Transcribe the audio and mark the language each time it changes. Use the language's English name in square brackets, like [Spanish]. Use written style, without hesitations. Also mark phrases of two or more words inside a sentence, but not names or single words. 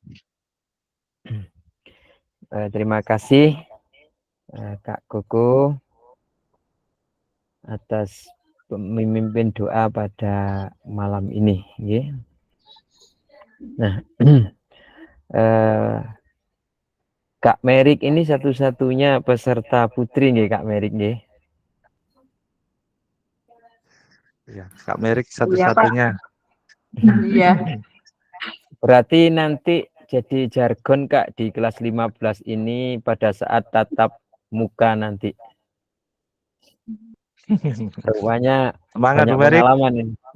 [Indonesian] Terima kasih Kak Koko atas memimpin doa pada malam ini ya. Nah, Kak Merik ini satu-satunya peserta putri nggih Kak Merik nggih. Ya, Kak Merik satu-satunya. Iya. Berarti nanti jadi jargon Kak di kelas 15 ini pada saat tatap muka nanti. Rupanya banyak pengalaman ini.